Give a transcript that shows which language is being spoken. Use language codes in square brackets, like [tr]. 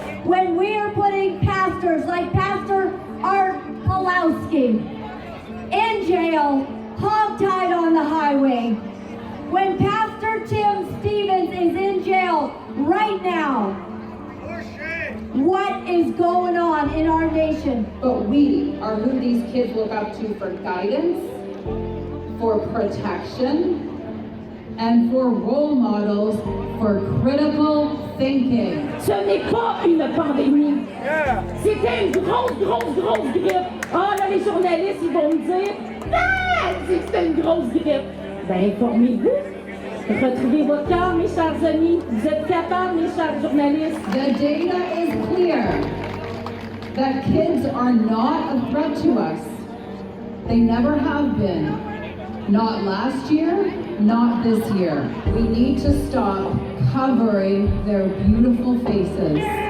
[en] When we are putting pastors like Pastor Art Pulowski in jail, hogtied on the highway, when Pastor Tim Stevens is in jail right now, what is going on in our nation? But we are who these kids look up to for guidance, for protection, and for role models for critical thinking. [fr] Ce n'est pas une pandémie. C'était une grosse grippe. Ah là, les journalistes, ils vont me dire, ah, c'était une grosse grippe. Ben, informez-vous. Retrouvez votre cœur, mes chers amis. Vous êtes capables, mes chers journalistes. [en] The data is clear that kids are not a threat to us. They never have been. Not last year, not this year. We need to stop covering their beautiful faces.